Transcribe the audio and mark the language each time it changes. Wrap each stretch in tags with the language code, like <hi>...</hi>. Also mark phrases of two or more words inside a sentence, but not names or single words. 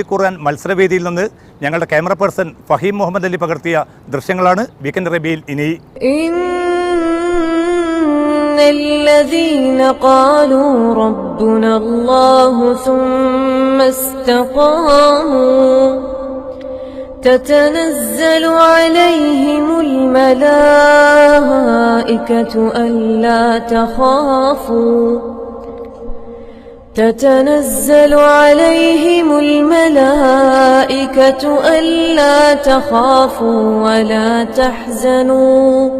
<ml>ഖുർആൻ മത്സരവേദിയിൽ നിന്ന് ഞങ്ങളുടെ ക്യാമറ പേഴ്സൺ ഫഹീം മുഹമ്മദ് അലി പകർത്തിയ ദൃശ്യങ്ങളാണ് വീക്കെൻഡ് അറേബ്യയിൽ ഇനി.</ml> <ar>الذين قالوا ربنا الله ثم استقاموا تتنزل عليهم الملائكة ألا تخافوا تتنزل عليهم الملائكة ألا تخافوا ولا تحزنوا</ar>